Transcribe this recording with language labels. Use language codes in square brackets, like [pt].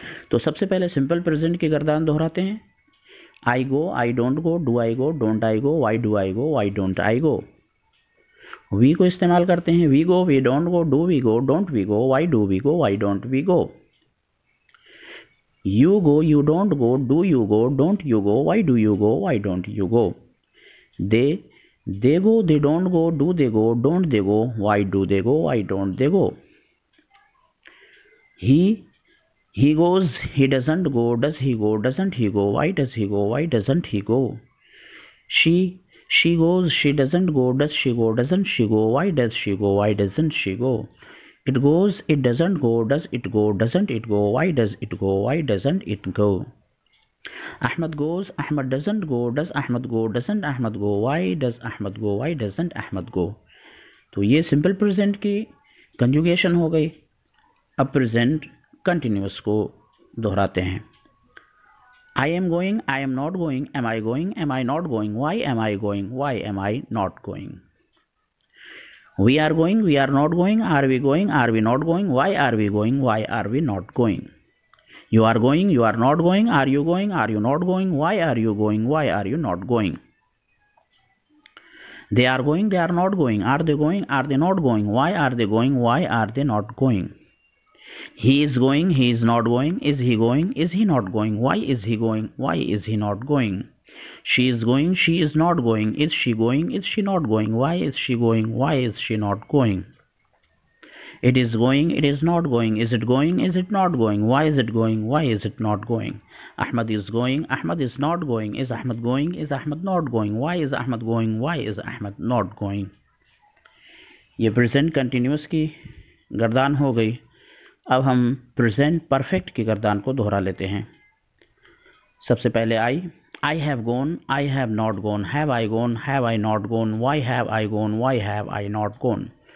[ur] تو سب سے پہلے سمپل پریزنٹ کی گردان دہراتے ہیں۔ [en] I go, I don't go, do I go, don't I go, why do I go, why don't I go. [ur] وی کو استعمال کرتے ہیں، [en] We go, we don't go, do we go, don't we go, why do we go, why don't we go. You go, you don't go, do you go, don't you go, why do you go, why don't you go. they go, they don't go, do they go, don't they go, why do they go, why don't they go۔ He goes, he doesn't go, does he go, doesn't he go, why does he go, why doesn't he go. She goes, she doesn't go, does she go, doesn't she go, why does she go, why doesn't she go. It goes, it doesn't go, does it go, doesn't it go, why does it go, why doesn't it go. Ahmad goes, Ahmad doesn't go, does Ahmad go, doesn't Ahmad go, why does Ahmad go, why doesn't Ahmad go. [ur] تو یہ simple present کی کنجوگیشن ہو گئی. اب present continuous کو دہراتے ہیں. [en] I am going, I am not going, am I going, am I not going, why am I going, why am I not going. We are going, we are not going, are we going, are we not going, why are we going, why are we not going. You are going, you are not going, are you going, are you not going, why are you going, why are you not going. They are going, they are not going, are they going, are they not going, why are they going, why are they not going. He is going, he is not going, is he going, is he not going, why is he going, why is he not going. She is going, she is not going, is she going, is she not going, why is she going, why is she not going. It is going, it is not going, is it going, is it not going, why is it going, why is it not going. Ahmad is going, Ahmad is not going, is Ahmad going, is Ahmad not going, why is Ahmad going, why is Ahmad not going. [ur] یہ present continuous کی گردان ہو گئی. اب ہم present perfect کی گردان کو دہرا لیتے ہیں. سب سے پہلے [en] I have gone, I have not gone, have I gone, have I not gone, why have I gone, why have I not gone.